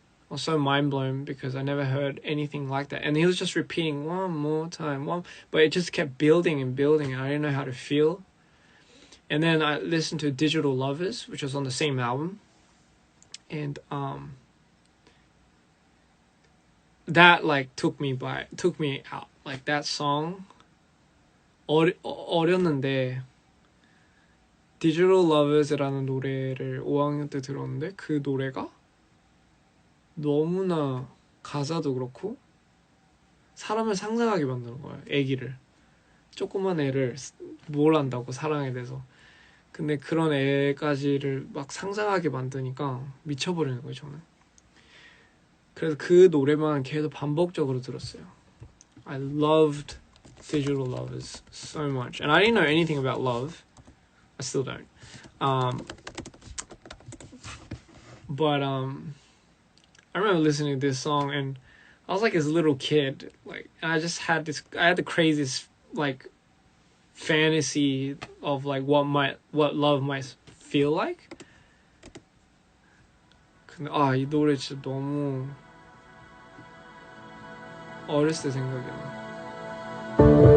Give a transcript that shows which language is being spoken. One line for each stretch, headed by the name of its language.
English: I was so mind blown because I never heard anything like that. And he was just repeating one more time, but it just kept building and building, and I didn't know how to feel. And then I listened to Digital Lovers, which was on the same album, and that like took me out. Like that song
Korean: 어렸는데 Digital Lovers라는 노래를 5학년 때 들었는데 그 노래가 너무나 가사도 그렇고 사람을 상상하게 만드는 거예요. 애기를, 조그만 애를 뭘 안다고 사랑에 대해서. 근데 그런 애까지를 막 상상하게 만드니까 미쳐버리는 거예요, 저는. 그래서 그 노래만 계속 반복적으로 들었어요.
English: I loved Digital Lovers so much, and I didn't know anything about love. I still don't. But I remember listening to this song, and I was like this little kid, like, and I had the craziest like fantasy of like what love might feel like.
Korean: 근데 이 노래 진짜 너무 어렸을 때 생각이 나.